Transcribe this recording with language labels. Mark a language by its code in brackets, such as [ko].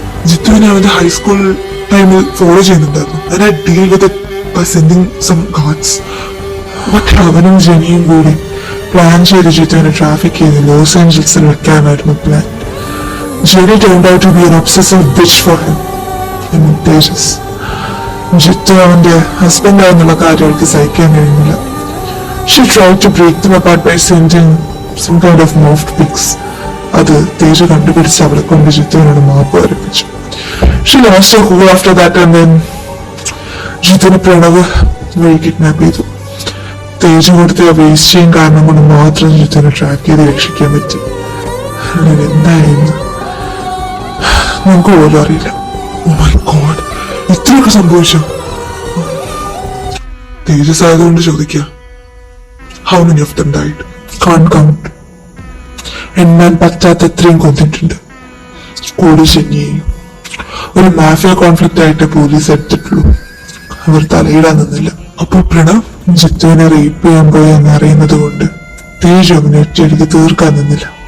[ml] ജിത്തുവിനെ അവന്റെ ഹൈസ്കൂൾ ടൈമിൽ ഫോളോ ചെയ്യുന്നുണ്ടായിരുന്നു. [en] And I deal with it by sending some cards. [ml] But അവനും ജെനിയും കൂടി പ്ലാൻ ചെയ്ത് ജിത്തുവിനെ ട്രാഫിക് ചെയ്ത് loss ഏഞ്ചൽസിൽ വെക്കാനായിരുന്നു plan. [en] Jenny turned out to be an obsessive bitch for him. [ml] തേജസ്. ജിത്തു അവന്റെ husband ആണെന്നുള്ള കാര്യം അവൾക്ക് സഹിക്കാൻ കഴിയുന്നില്ല. [en] She tried to break them apart by sending some kind of morphed pics. [ml] അത് തേജ കണ്ടുപിടിച്ച് അവളെ കൊണ്ട് ജിത്തുവിനോട് മാപ്പ് വരപ്പിച്ചു. [en] She lost her cool after that and then [ml] ജിത്തുവിനെ Pranav വഴി കിഡ്നാപ്പ് ചെയ്തു. തേജ കൊടുത്ത ആ വേസ്റ്റ് ചെയ്യാൻ കാരണം കൊണ്ട് മാത്രം ജിത്തുവിനെ ട്രാക്ക് ചെയ്ത് രക്ഷിക്കാൻ പറ്റി. അങ്ങനെ എന്തായിരുന്നു നമുക്ക് പോലും അറിയില്ല. [en] Oh my God, [ml] ഇത്രയൊക്കെ സംഭവിച്ചോ? തേജസ് ആയതുകൊണ്ട് ചോദിക്കുക, [en] how many of them died? Can't count. [ml] എണ്ണാൻ പറ്റാത്തത്രയും കൊന്നിട്ടുണ്ട്. കൂടി ശനിയെയും ഒരു മാഫിയ കോൺഫ്ലിക്റ്റ് ആയിട്ട് പോലീസ് എടുത്തിട്ടുള്ളൂ. അവർ തലയിടാൻ നിന്നില്ല. അപ്പോൾ പ്രണവ് ജിത്തുവിനെ റേപ്പ് ചെയ്യാൻ പോയി എന്ന് അറിയുന്നത് കൊണ്ട് തേജ് അവനെ ഒറ്റയടിക്ക് തീർക്കാൻ നിന്നില്ല.